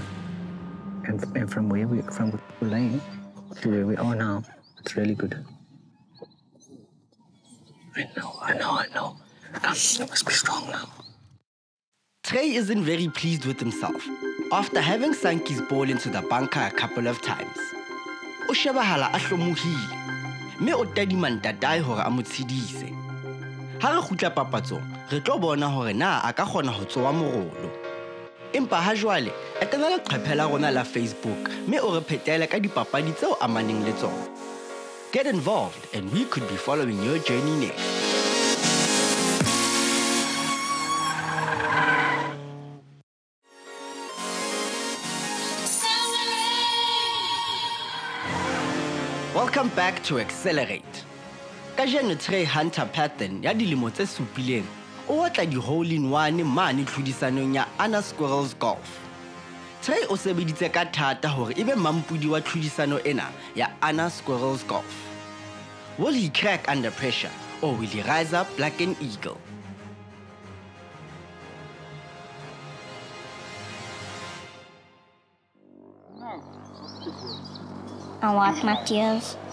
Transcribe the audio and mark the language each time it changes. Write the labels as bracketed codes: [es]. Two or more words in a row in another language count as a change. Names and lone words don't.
[en] And from where we were laying to where we are now, it's really good. I know. Come, you must be strong now. Trey isn't very pleased with himself after having sunk his ball into the bunker a couple of times. [st] O shebahala a hlomohile, mme o tadima ntatae hore a mo tshedise. Ha re kgutla papatsong, re tlo bona hore na a ka kgona ho tsoa morolo. Empa ha jwale, etela leqephe la rona la Facebook, mme o re phetele ka dipapadi tseo amaneng le tsona. [en] Get involved and we could be following your journey next. Welcome back to Xcellerate. [st] Kajeno Traigh Hunter Pathon ya dilemo tse supileng o batla di-hole-in-one mane tlhodisanong ya Anna Squirrels Golf. Trey o sebeditse ka thata hore ebe mampudi wa tlhodisano ena ya Anna Squirrels Golf. [en] Will he crack under pressure or will he rise up like an eagle? I wipe my tears.